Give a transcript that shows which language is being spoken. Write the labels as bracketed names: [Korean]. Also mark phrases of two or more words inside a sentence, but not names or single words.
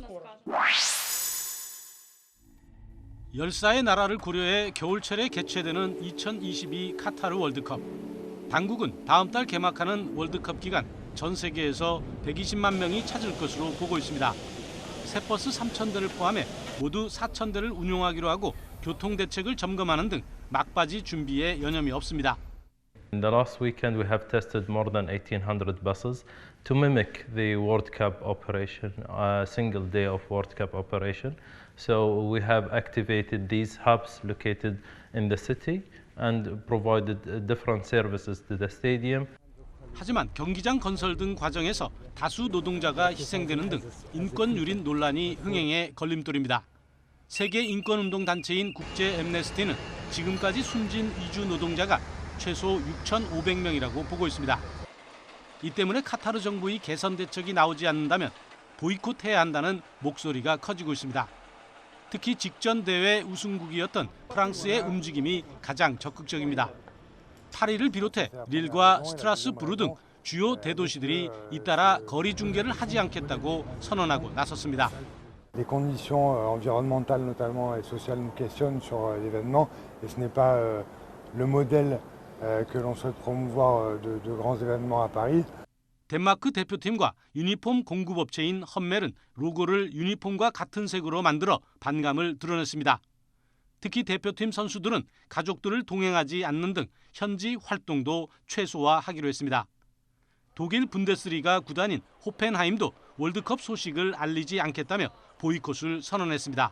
[Korean] 열사의 나라를 고려해 겨울철에 개최되는 2022 카타르 월드컵. 당국은 다음 달 개막하는 월드컵 기간 전 세계에서 120만 명이 찾을 것으로 보고 있습니다. 새 버스 3,000대를 포함해 모두 4,000대를 운용하기로 하고 교통 대책을 점검하는 등 막바지 준비에 여념이 없습니다. [English] In the last weekend, we have tested more than 1,800 buses to mimic the World Cup operation, a single day of World Cup operation. So we have activated these hubs located in the city and provided different services to the stadium. [Korean] 하지만 경기장 건설 등 과정에서 다수 노동자가 희생되는 등 인권 유린 논란이 흥행의 걸림돌입니다. 세계 인권운동 단체인 국제 앰네스티는 지금까지 숨진 이주 노동자가 최소 6,500명이라고 보고 있습니다. 이 때문에 카타르 정부의 개선 대책이 나오지 않는다면 보이콧해야 한다는 목소리가 커지고 있습니다. 특히 직전 대회 우승국이었던 프랑스의 움직임이 가장 적극적입니다. 파리를 비롯해 릴과 스트라스부르 등 주요 대도시들이 잇따라 거리 중계를 하지 않겠다고 선언하고 나섰습니다. [French] Les conditions environnementales notamment et sociales nous questionnent sur l'événement et ce n'est pas le modèle que l'on souhaite promouvoir de grands événements à Paris. [Korean] 덴마크 대표팀과 유니폼 공급업체인 험멜은 로고를 유니폼과 같은 색으로 만들어 반감을 드러냈습니다. 특히 대표팀 선수들은 가족들을 동행하지 않는 등 현지 활동도 최소화하기로 했습니다. 독일 분데스리가 구단인 호펜하임도 월드컵 소식을 알리지 않겠다며 보이콧을 선언했습니다.